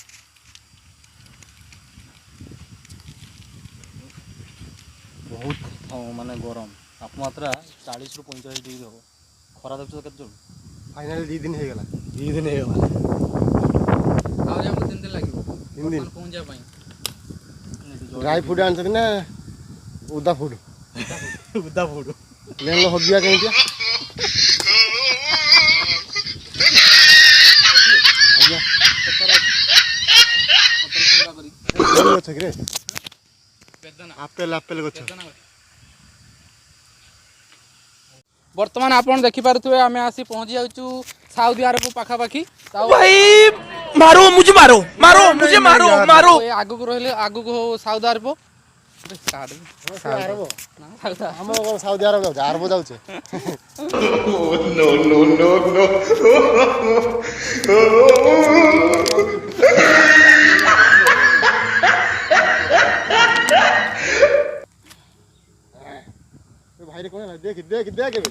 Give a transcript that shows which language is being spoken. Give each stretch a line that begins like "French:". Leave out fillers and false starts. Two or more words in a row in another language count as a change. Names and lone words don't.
Hindi: बहुत
Odia: ମାନେ ଗରମ ତାପମାତ୍ରା 40 ରୁ 45 ଡିଗ୍ରୀ ହେବ। ଖରା ଦେଖୁଛ କେତେ ଜୋର। ଫାଇନାଲି 2 ଦିନ ହେଇଗଲା। 2 ଦିନ ହେଇଗଲା। ଆହୁରି ଆମକୁ 3 ଦିନ ଲାଗିବ 3 ଦିନ ପହଞ୍ଚିବା ପାଇଁ।
English: dry food
Odia: ଆଣିଛନ୍ତି ନା ଉଦା ଫୁଡ୍? ଉଦା ଫୁଡ୍। ଲେନ ହଗିଆ କେମିତିଆ? ଆଜ୍ଞା ଗଛ କିରେ ଆପେଲ ଗଛ। ବର୍ତ୍ତମାନ ଆପଣ ଦେଖିପାରୁଥିବେ ଆମେ ଆସି ପହଞ୍ଚି ଯାଉଛୁ ସାଉଦି ଆରବ ପାଖାପାଖି।
Hindi: भाई मारो मुझे मारो मारो मुझे मारो मारो
Odia: ଆଗକୁ ରହିଲେ ଆଗକୁ ସାଉଦି ଆରବ। ଆରବ ଆମ ସାଉଦି ଆରବ ଯାଉଛେ ଆରବ ଯାଉଛେ। ଭାଇରେ କଣ ଦେଖ ଦେଖ ଦେଖ ଏବେ